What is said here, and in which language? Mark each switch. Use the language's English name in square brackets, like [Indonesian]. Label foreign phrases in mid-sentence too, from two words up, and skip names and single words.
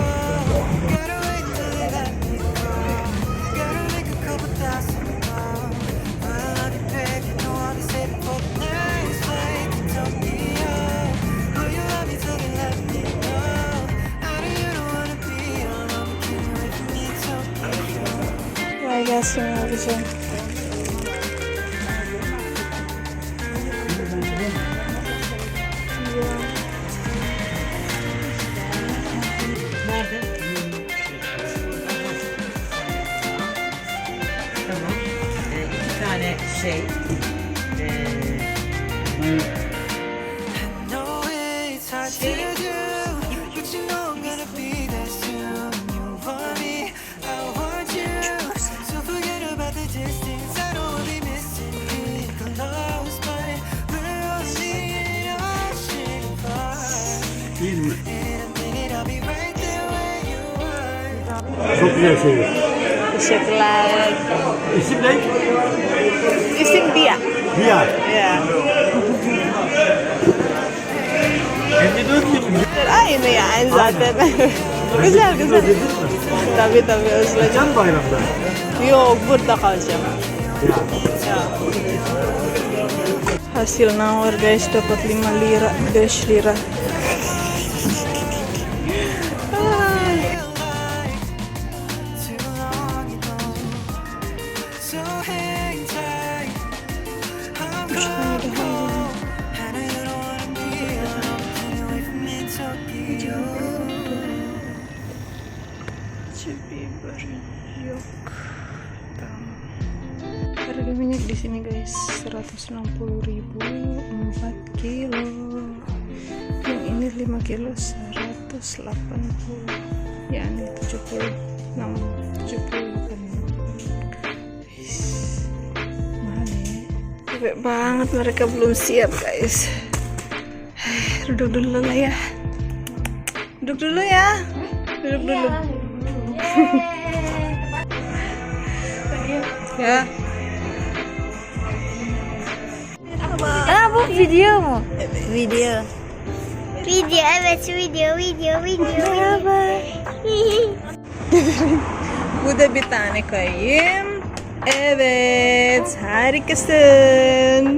[English] Gotta wait till they let me go. Gotta make a couple thousand more. But I love you, babe. You know I'll be saving for the next flight to Tokyo. Will you love me till they let me go? I know you don't wanna be alone. Can you wait for me Tokyo? [Turkish] Kolay gelsin yavrucuğum. Nerede? Tamam. İki tane şey. [English] I know it's hard to do, but you know I'm gonna be there soon. You want me, I want you. So forget about the distance. I know we'll be missing it close, but we're only an ocean apart. In a minute I'll be right there where you are. [Turkish] Çok güzel söylüyor. Teşekkürler. İsim ne? İsim Dia. Riyad. Ya. 54 yıl. Aynı yani zaten. Güzel güzel. Tabii özledim. Can bayramda. Yok, burada kalacağım. Ya. [Indonesian] Ya. Hasil nawar guys, dapat 5 lira, 5 lira. Ay. [English] Too long ago, so hang tight. I'm coming home. I know you don't wanna be alone. Can you wait for me Tokyo? [Turkish] Biber yok. Tamam. [Indonesian] Harga minyak di sini guys 160.000 4 kilo. Yang ini 5 kilo 180. Yani 70 kan. Mahal ya. Capek banget, mereka belum siap guys. Duduk dulu lah ya. Duduk dulu ya. Duduk dulu. Ya. [Turkish] Bu video mu? Video. Video, evet video. Merhaba. Bu da bir tane koyayım. Evet, harikasın.